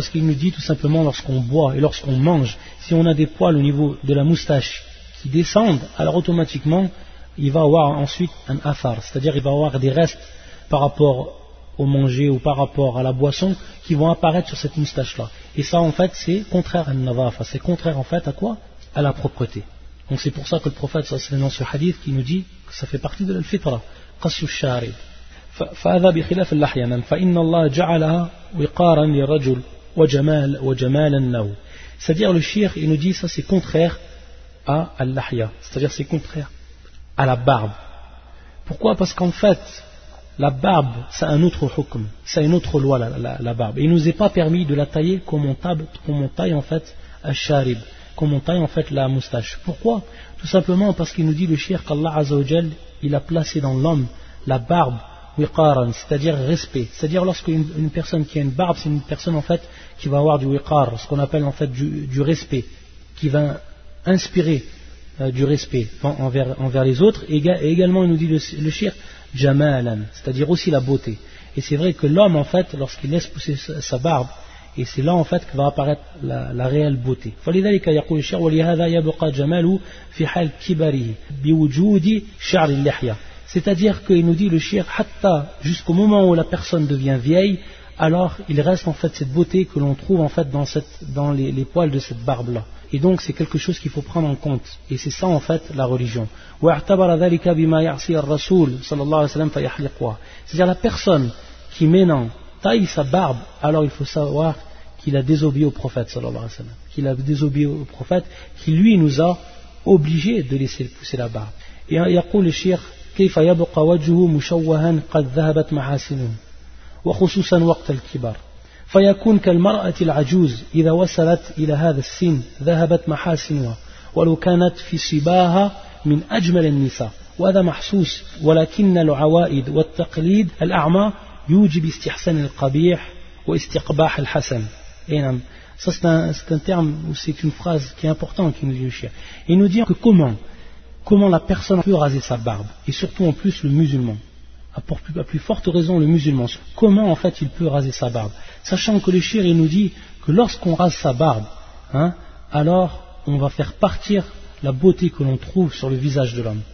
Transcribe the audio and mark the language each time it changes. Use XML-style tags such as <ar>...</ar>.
<fr>Parce qu'il nous dit tout simplement lorsqu'on boit et lorsqu'on mange, si on a des poils au niveau de la moustache qui descendent, alors automatiquement il va avoir ensuite un afar, c'est-à-dire il va avoir des restes par rapport au manger ou par rapport à la boisson qui vont apparaître sur cette moustache-là. Et ça en fait c'est contraire à an-nadhafa, c'est contraire en fait à quoi? À la propreté. Donc c'est pour ça que le prophète sallallahu alayhi wa sallam, ce hadith qui nous dit que ça fait partie de l'al-fitra,</fr> <ar>qasu shari. فهذا بخلاف اللحية من فإن الله جعلها وقارا للرجل وجمال وجمالا له.</ar> <fr>C'est-à-dire le shir il nous dit ça c'est contraire à al-lahya, c'est-à-dire c'est contraire à la barbe. Pourquoi? Parce qu'en fait la barbe c'est un autre hukm, c'est une autre loi la barbe. Il nous est pas permis de la tailler comme on taille en fait al-sharib, comme on taille en fait la moustache. Pourquoi? Tout simplement parce qu'il nous dit le shir qu'Allah Azza wa Jal il a placé dans l'homme la barbe, wiqaran, c'est-à-dire respect. C'est-à-dire lorsque une personne qui a une barbe, c'est une personne en fait qui va avoir du wiqar, ce qu'on appelle en fait du respect, qui va inspirer du respect envers les autres. Et également, il nous dit le shir, jamalan, c'est-à-dire aussi la beauté. Et c'est vrai que l'homme en fait, lorsqu'il laisse pousser sa barbe, et c'est là en fait que va apparaître la réelle beauté.</fr> <ar>فلذلك يقول الشيخ ولهذا يبقى جماله في حال كبره بوجود شعر اللحية.</ar> <fr>C'est-à-dire qu'il nous dit le shir, hatta, jusqu'au moment où la personne devient vieille, alors il reste en fait cette beauté que l'on trouve en fait dans les poils de cette barbe-là. Et donc c'est quelque chose qu'il faut prendre en compte. Et c'est ça en fait la religion. C'est-à-dire la personne qui maintenant taille sa barbe, alors il faut savoir qu'il a désobéi au prophète, sallallahu alayhi wa sallam. Qu'il a désobéi au prophète, qui lui nous a obligé de laisser pousser la barbe. Et il y a le shir,</fr> <ar>كيف يبقى وجهه مشوها قد ذهبت محاسنه وخصوصا وقت الكبر فيكون كالمرأة العجوز إذا وصلت إلى هذا السن ذهبت محاسنها ولو كانت في صباها من أجمل النساء وهذا محسوس ولكن العوائد والتقليد الأعمى يوجب استحسان القبيح واستقباح الحسن. نعم.</ar> <fr>Ça c'est un terme ou c'est une phrase qui est importante qui nous dit le chien. Il nous dit que comment la personne peut raser sa barbe et surtout en plus le musulman. À plus forte raison le musulman. Comment en fait il peut raser sa barbe, sachant que le chir il nous dit que lorsqu'on rase sa barbe, alors on va faire partir la beauté que l'on trouve sur le visage de l'homme.</fr>